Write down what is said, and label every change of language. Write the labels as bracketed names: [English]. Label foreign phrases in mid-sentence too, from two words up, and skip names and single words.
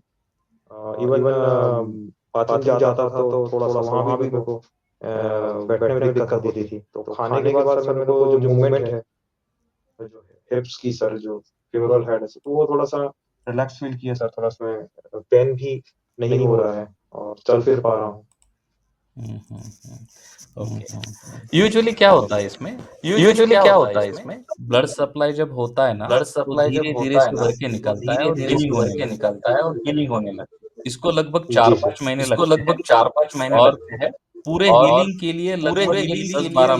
[Hindi] इवन बाथरूम जाता था तो थोड़ा-सा वहाँ भी मेरे को बैठने में दिक्कत होती थी। तो खाने के बाद सर मेरे को जो मूवमेंट है, जो हिप्स की सर जो [English] femoral head [Hindi] है, तो वो थोड़ा-सा [English] relax feel [Hindi] किया सर, थोड़ा उसमें पेन भी नहीं हो रहा है और चल फिर पा रहा हूँ। हुँ, हुँ, हुँ। हुँ, ओके। हुँ, हुँ। यूजुअली क्या होता है इसमें? यूजुअली क्या होता है इसमें? [English] blood supply [Hindi] जब होता है ना, ब्लड तो सप्लाई जब धीरे-धीरे होता है ना, सुधर के तो निकलता है और धीरे-धीरे हीलिंग सुधर होने के लगता है। निकलता है और हीलिंग होने लगती है। इसको लगभग जी सर। 4-5 महीने इसको लगते हैं लगभग 4-5 महीने और लगते हैं पूरे और हीलिंग के लिए पूरे लगभग ये हीलिंग के लिए